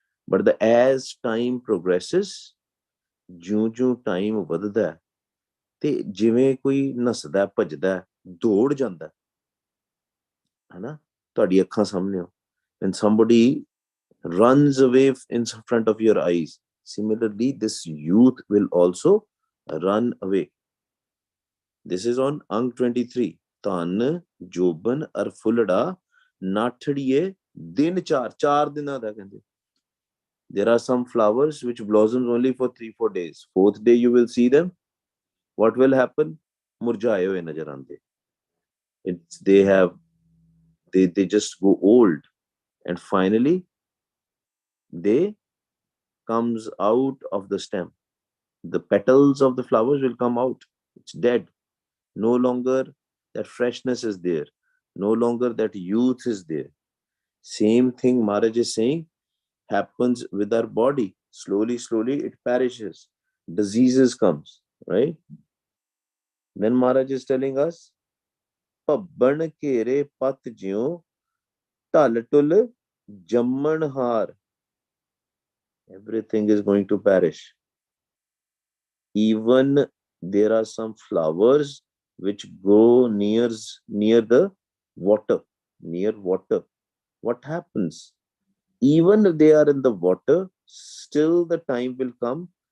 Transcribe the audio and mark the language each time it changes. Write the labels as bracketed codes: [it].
[en] But as time progresses, [pa] ਜਿਉਂ-ਜਿਉਂ time ਵੱਧਦਾ ਹੈ ਤੇ ਜਿਵੇਂ ਕੋਈ ਨੱਸਦਾ ਭੱਜਦਾ ਦੌੜ ਜਾਂਦਾ ਹੈ ਨਾ, ਤੁਹਾਡੀ ਅੱਖਾਂ ਸਾਹਮਣੇ ਹੋ, [en] when somebody runs away in front of your eyes, similarly this youth will also run away. This is on Ang 23. [pa] ਧਨ ਜੋਬਨ ਅਰ ਫੁੱਲੜਾ ਨਾਠੜੀਏ ਦਿਨ ਚਾਰ ਦਿਨਾਂ ਦਾ ਕਹਿੰਦੇ. [en] There are some flowers which blossoms only for 3-4 days. Fourth day you will see them. What will happen? [pa] Murjaaye hoye nazar aande. [en] They just go old, and finally they comes out of the stem. The petals of the flowers will come out. It's dead. No longer that freshness is there. No longer that youth is there. Same thing Maharaj is saying happens with our body. Slowly it perishes. Diseases comes, right? Then Maharaj is telling us, [pa] ਭੱਬਣ ਘੇਰੇ ਪਤ ਜਿਉ ਢਲ ਢੁਲ ਜੰਮਣ ਹਾਰ. [en] Everything is going to perish. Even there are some flowers which grow near the water. Near water. What happens? Even if they are in the water, still the time will come.